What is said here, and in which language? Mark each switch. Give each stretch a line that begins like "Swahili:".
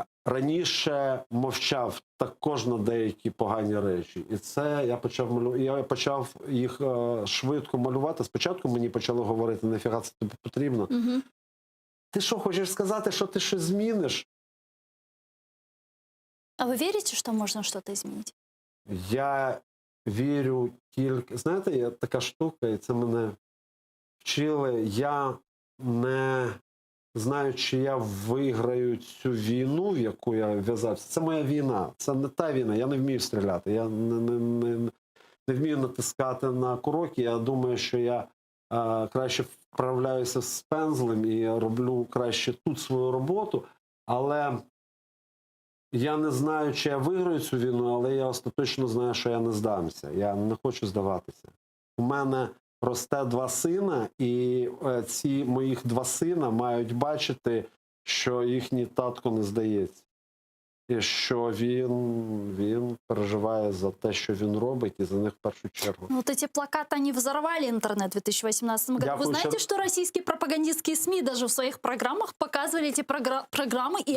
Ukrainian: раніше мовчав також на деякі погані речі. І це я почав їх швидко малювати. Спочатку мені почали говорити, нафіга це тобі потрібно. Мгм. Ти що, хочеш сказати, що ти щось зміниш?
Russian: А вы верите, что можно что-то изменить?
Ukrainian: Я вірю тільки... Знаєте, є така штука, і це мене вчили. Я не знаю, чи я виграю цю війну, в яку я в'язався. Це моя війна. Це не та війна. Я не вмію стріляти. Я не вмію натискати на курок. Я думаю, що я краще вправляюся з пензлем і роблю краще тут свою роботу. Але я не знаю, чи я виграю цю війну, але я остаточно знаю, що я не здамся. Я не хочу здаватися. У мене росте 2 сина, і ці моїх 2 сина мають бачити, що їхній татко не здається. І що він переживає за те, що він робить, і за них в першу чергу.
Russian: Ну, вот эти плакаты, они взорвали интернет в 2018 году.
Ukrainian: Я
Russian: Вы знаете,
Ukrainian: хочу-
Russian: что российские пропагандистские СМИ даже в своих программах показывали эти программы и